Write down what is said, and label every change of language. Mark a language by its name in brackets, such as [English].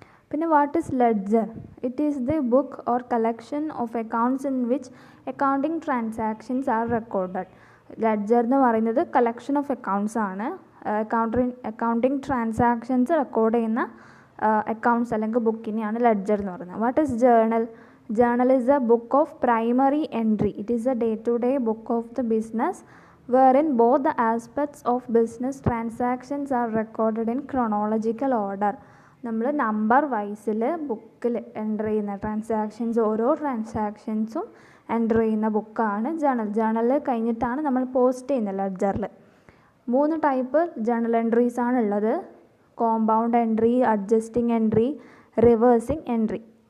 [English] പിന്നെ what is ledger? It is the book or collection of accounts in which accounting transactions are recorded. [Malayalam] Ledger എന്ന് പറയുന്നത് collection of accounts ആണ്. Accounting transactions record ചെയ്യുന്ന accounts അല്ലെങ്കിൽ ബുക്കിനെയാണ് ledger എന്ന് പറയുന്നത്. [English] What is journal? Journal is a book of primary entry. It is a day-to-day book of the business wherein both the aspects of business transactions are recorded in chronological order. [Malayalam] നമ്മൾ number വൈസിൽ ബുക്കിൽ enter ചെയ്യുന്ന transactions ഓരോ ട്രാൻസാക്ഷൻസും enter ചെയ്യുന്ന ബുക്കാണ് journal. Journal കഴിഞ്ഞിട്ടാണ് നമ്മൾ post ചെയ്യുന്നത് ലെഡ്ജറിൽ. 3 type journal entries ആണ് ഉള്ളത്. Compound entry, adjusting entry, reversing entry.